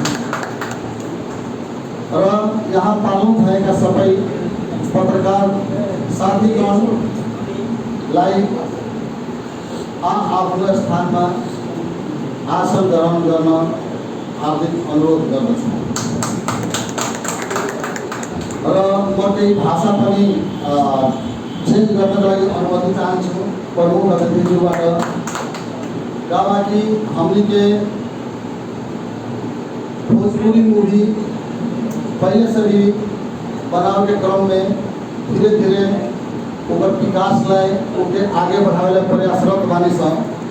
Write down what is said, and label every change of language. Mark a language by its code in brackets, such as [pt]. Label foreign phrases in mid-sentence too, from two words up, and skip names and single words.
[ne] र यहाँ पाल्नु भएका सबै पत्रकार साथीगणलाई आफ्नो स्थानमा आसन ग्रहण गर्न हार्दिक अनुरोध गर्दछु। र म केही भाषा पनि चेन्ज गर्नको लागि अनुमति चाहन्छु प्रमुख अतिथिज्यूबाट। [bho] कहा कि हमने भोजपुरी मूवी पहले से भी बनाव के क्रम में धीरे धीरे ओकर विकास लाए आगे बढ़ावे प्रयासरत बानी सब।